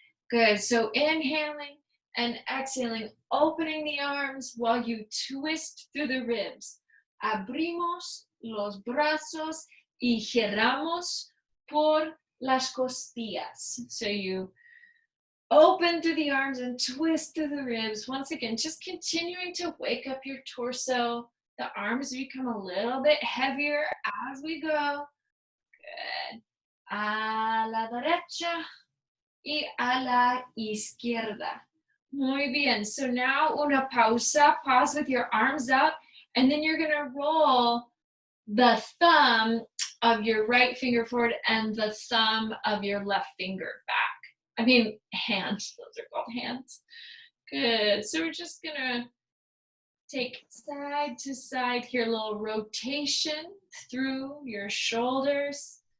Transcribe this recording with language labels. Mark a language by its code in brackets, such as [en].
[en] Good, so inhaling and exhaling, opening the arms while you twist through the ribs. [es] Abrimos los brazos y giramos por las costillas. [en] So you open through the arms and twist through the ribs. Once again, just continuing to wake up your torso. The arms become a little bit heavier as we go. Good. [es] A la derecha y a la izquierda. Muy bien. [en] So now [es] una pausa. [en] Pause with your arms out. And then you're going to roll the thumb of your right finger forward and the thumb of your left finger back. I mean, hands. Those are called hands. Good. So we're just going to take side to side here, a little rotation through your shoulders.